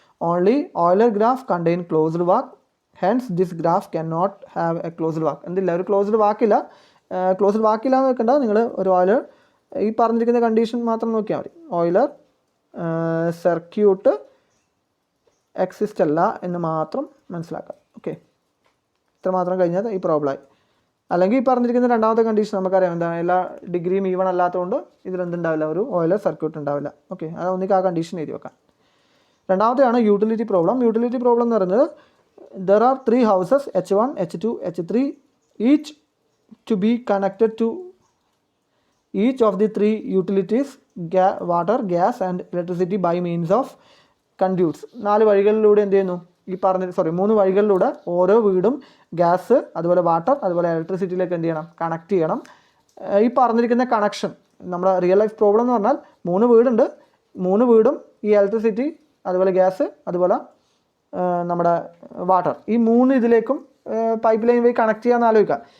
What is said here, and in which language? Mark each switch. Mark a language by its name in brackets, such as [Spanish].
[English] Only Euler graph contain closed walk. Hence this graph cannot have a closed walk. [Malayalam] എന്തില്ല, ഒരു closed വാക്കില്ല. Closed വാക്കില്ല എന്ന് വെക്കണ്ട, നിങ്ങൾ ഒരു ഓയിലർ ഈ പറഞ്ഞിരിക്കുന്ന കണ്ടീഷൻ മാത്രം നോക്കിയാൽ മതി. ഓയിലർ സർക്യൂട്ട് എക്സിസ്റ്റ് അല്ല എന്ന് മാത്രം മനസ്സിലാക്കാം. ഓക്കെ, ഇത്ര മാത്രം കഴിഞ്ഞാൽ ഈ പ്രോബ്ലമായി. അല്ലെങ്കിൽ ഈ പറഞ്ഞിരിക്കുന്ന രണ്ടാമത്തെ കണ്ടീഷൻ നമുക്കറിയാം, എന്താണ്, എല്ലാ ഡിഗ്രിയും ഈവൺ അല്ലാത്തതുകൊണ്ട് ഇതിലെന്തുണ്ടാവില്ല, ഒരു ഓയിലർ സർക്യൂട്ട് ഉണ്ടാവില്ല. ഓക്കെ, അത് ഒന്നിക്ക് ആ കണ്ടീഷൻ എഴുതി വെക്കാം. രണ്ടാമത്തെയാണ് യൂട്ടിലിറ്റി പ്രോബ്ലം. യൂട്ടിലിറ്റി പ്രോബ്ലം എന്ന് പറയുന്നത്, [English] there are 3 houses H1, H2, H3 each to be connected to each of the 3 utilities water, gas and electricity by means of conduits. [Malayalam] 4 വഴികളിലൂടെ എന്ത് ചെയ്യുന്നു, ഈ പറഞ്ഞ 3 വഴികളിലൂടെ ഓരോ വീടും ഗ്യാസ്, അതുപോലെ വാട്ടർ, അതുപോലെ ഇലക്ട്രിസിറ്റിയിലേക്ക് എന്ത് ചെയ്യണം, കണക്ട് ചെയ്യണം. ഈ പറഞ്ഞിരിക്കുന്ന കണക്ഷൻ നമ്മുടെ റിയൽ ലൈഫ് പ്രോബ്ലം എന്ന് പറഞ്ഞാൽ 3 വീടുണ്ട്, 3 വീടും ഈ ഇലക്ട്രിസിറ്റി, അതുപോലെ ഗ്യാസ്, അതുപോലെ നമ്മുടെ വാട്ടർ, ഈ 3 ഇതിലേക്കും പൈപ്പ് ലൈൻ വഴി കണക്ട് ചെയ്യാമെന്ന് ആലോചിക്കുക.